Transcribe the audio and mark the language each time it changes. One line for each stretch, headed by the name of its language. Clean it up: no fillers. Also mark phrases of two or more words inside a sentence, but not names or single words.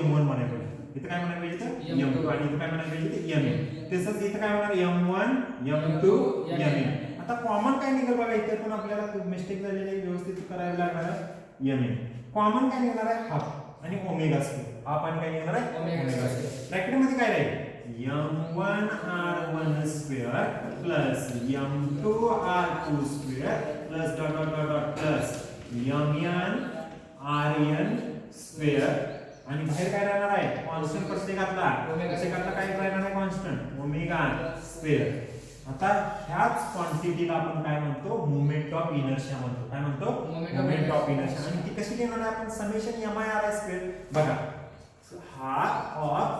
Marathi: m1 म्हणायला पाहिजे इथं काय म्हणायला पाहिजे तर m2 आणि इथं काय म्हणायला पाहिजे ते mn तसंच इथं काय होणार m1 m2 mn आता कॉमन काय निघेल बघा इथे पण आपल्याला मिस्टेक झालेली आहे व्यवस्थित करायला लागणार आहे mn कॉमन काय निघणार आहे हाफ आणि
English: omega square
Marathi: हाफ आणि काय निघणार आहे
English: omega square
Marathi: ब्रॅकेट मध्ये काय राहील
English: m1 r1 square plus m2 r2 square plus dot dot dot dot plus mn rn
Marathi: square आणि बाहेर काय राहणार आहे कॉन्स्टंट प्रत्येकातला काय राहणार आहे कॉन्स्टंट
English: omega square
Marathi: आता ह्याच क्वांटिटीला आपण काय म्हणतो
English: moment of inertia
Marathi: म्हणतो काय म्हणतो
English: moment of inertia
Marathi: आणि ती कशी घेणार आहे आपण
English: summation mi square
Marathi: बघा
English: half of